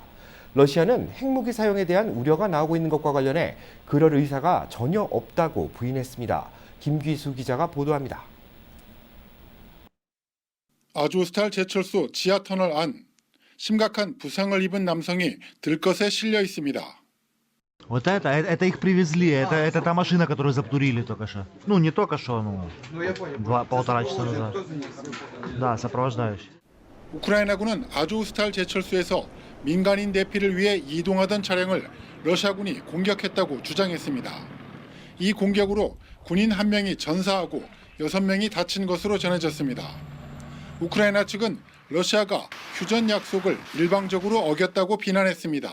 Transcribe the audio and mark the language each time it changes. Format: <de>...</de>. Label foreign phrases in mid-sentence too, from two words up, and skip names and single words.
<ko>러시아는 핵무기 사용에 대한 우려가 나오고 있는 것과 관련해 그럴 의사가 전혀 없다고 부인했습니다. 김귀수 기자가 보도합니다. 아조스탈 제철소 지하터널 안 심각한 부상을 입은 남성이 들것에 실려 있습니다.</ko> <ru>Вот это их привезли, это та машина, которую затурили только что. Ну, не только что, полтора часа назад. Да, сопровождающий.</ru> <ko>우크라이나군은 아조스탈 제철소에서 민간인 대피를 위해 이동하던 차량을 러시아군이 공격했다고 주장했습니다. 이 공격으로 군인 1명이 전사하고 6명이 다친 것으로 전해졌습니다. 우크라이나 측은 러시아가 휴전 약속을 일방적으로 어겼다고 비난했습니다.</ko>